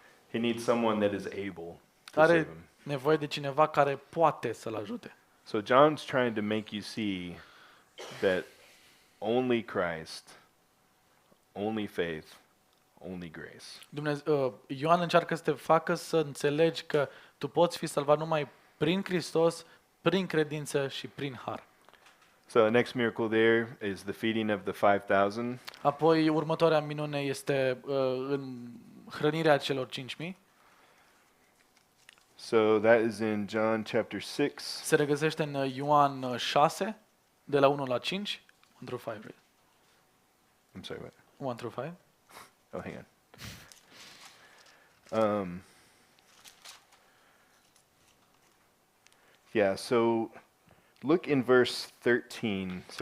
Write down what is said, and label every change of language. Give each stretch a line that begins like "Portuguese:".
English: He needs someone that is able to save
Romanian: Are
English: him.
Romanian: nevoie de cineva care poate să-l ajute.
English: So John's trying to make you see that only Christ, only faith, only grace.
Romanian: Ioan încearcă să te facă să înțelegi că tu poți fi salvat numai prin Hristos, prin credință și prin har.
English: So the next miracle there is the feeding of the 5,000.
Romanian: Apoi, următoarea minune este în hrănirea celor 5.000.
English: So that is in John chapter 6.
Romanian: Se regăsește în Ioan 6, de la 1 la 5.
English: 1 through 5, right? I'm sorry, what? 1 through 5. Oh, hang on. Yeah, so look in verse 13. Somebody